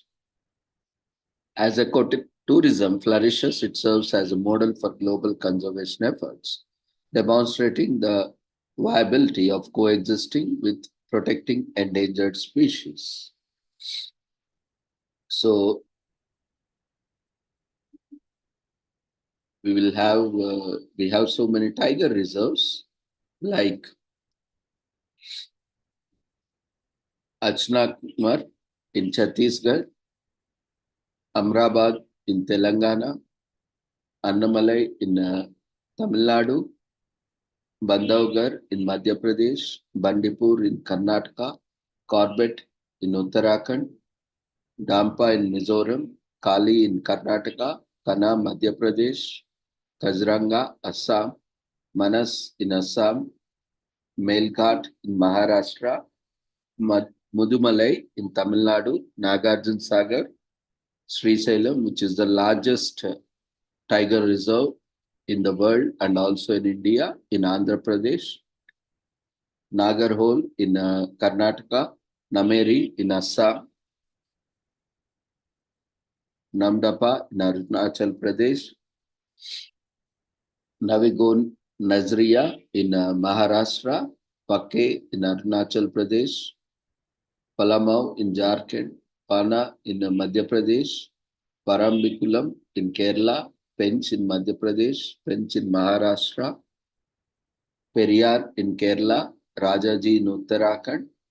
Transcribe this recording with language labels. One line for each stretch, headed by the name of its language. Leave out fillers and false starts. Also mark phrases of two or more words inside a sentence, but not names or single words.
English: As ecotourism flourishes, it serves as a model for global conservation efforts, demonstrating the viability of coexisting with protecting endangered species. So, we have so many tiger reserves like Achnakmar in Chhattisgarh, Amrabad in Telangana, Annamalai in Tamil Nadu, Bandhavgarh in Madhya Pradesh, Bandipur in Karnataka, Corbett in Uttarakhand, Dampa in Mizoram, Kali in Karnataka, Kana Madhya Pradesh, Kaziranga, Assam, Manas in Assam, Melghat in Maharashtra, Mudumalai in Tamil Nadu, Nagarjun Sagar, Srisailam, which is the largest tiger reserve in the world and also in India, in Andhra Pradesh, Nagarhole in Karnataka, Nameri in Assam, Namdapa in Arunachal Pradesh, Navigon Nazriya in Maharashtra, Pake in Arunachal Pradesh, Palamau in Jharkhand, Pana in Madhya Pradesh, Parambikulam in Kerala, Pench in Madhya Pradesh, Pench in Maharashtra, Periyar in Kerala, Rajaji in Uttarakhand,